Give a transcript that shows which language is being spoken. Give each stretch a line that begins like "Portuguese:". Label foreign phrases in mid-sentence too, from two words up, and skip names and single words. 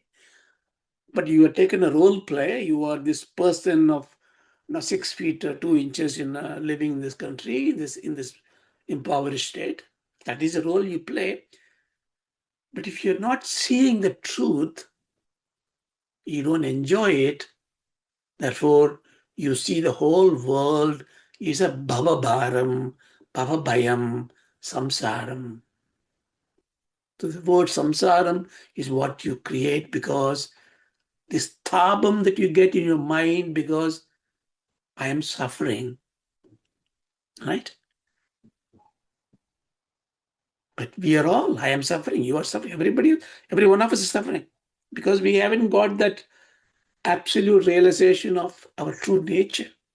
English: But you are taken a role play. You are this person of 6 feet or 2 inches in living in this country, in this impoverished state. That is the role you play. But if you're not seeing the truth, you don't enjoy it. Therefore, you see the whole world is a
Sanskrit: bhavabharam, bhavabhayam, samsaram.
English: So the word samsaram is what you create because this tabam that you get in your mind because I am suffering, right? But we are all, I am suffering, you are suffering, every one of us is suffering because we haven't got that absolute realization of our true nature.